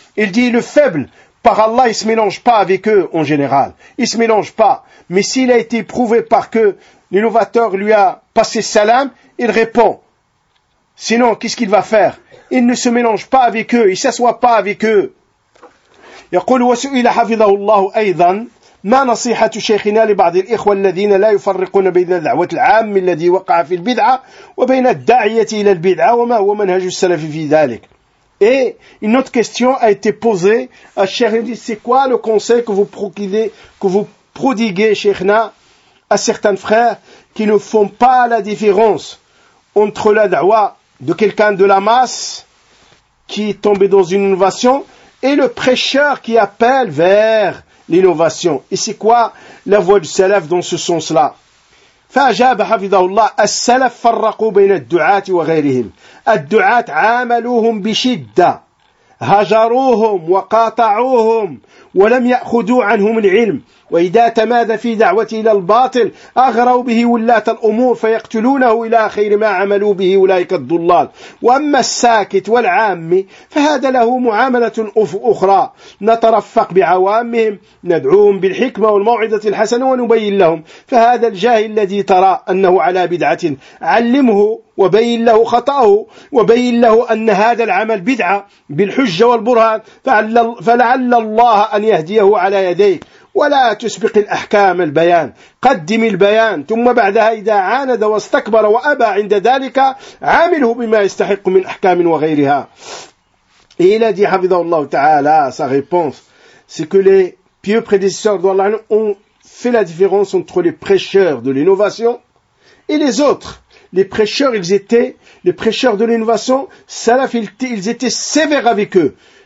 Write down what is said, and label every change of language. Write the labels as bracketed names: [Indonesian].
[French] Il dit, le faible, par Allah, il se mélange pas avec eux en général. Il se mélange pas. Mais s'il a été prouvé par que l'innovateur lui a passé salam, il répond. Sinon, qu'est-ce qu'il va faire? Il ne se mélange pas avec eux. Il s'assoit pas avec eux. [Arabic] يقول وسئل حفظه الله أيضا ما نصيحة شيخنا لبعض الإخوة الذين لا يفرقون بين الدعوة العام الذي وقع في البدعة وبين الداعية إلى البدعة وما هو منهج السلف في ذلك؟ [French] Et une autre question a été posée à Cheikh. C'est quoi le conseil que vous prodiguez, Cheikhna, à certains frères qui ne font pas la différence entre la da'wa de quelqu'un de la masse qui est tombé dans une innovation et le prêcheur qui appelle vers l'innovation. Et c'est quoi la voix du salaf dans ce sens-là? [Arabic] فأجاب حفظه الله السلف فرقوا بين الدعاة وغيرهم الدعاة عاملوهم بشدة هجروهم وقاطعوهم ولم يأخذوا عنهم العلم وإذا تمادى في دعوة إلى الباطل أغروا به ولاة الأمور فيقتلونه إلى خير ما عملوا به أولئك الضلال وأما الساكت والعام فهذا له معاملة أخرى نترفق بعوامهم ندعوهم بالحكمة والموعظة الحسنة ونبين لهم فهذا الجاهل الذي ترى أنه على بدعة علمه وبين له خطأه وبين له أن هذا العمل بدعة بالحجة والبرهان فلعل الله أن يهديه على يديه ولا تسبق الأحكام البيان قدم البيان ثم بعدها إذا عاند واستكبر وأبى عند ذلك عامله بما يستحق من أحكام وغيرها. [French] Et il a dit, Hafidhahullah Ta'ala, sa réponse, c'est que les pieux prédécesseurs d'Allah ont fait la différence entre les prêcheurs de l'innovation et les autres. Les prêcheurs de l'innovation, salaf, ils étaient sévères avec eux.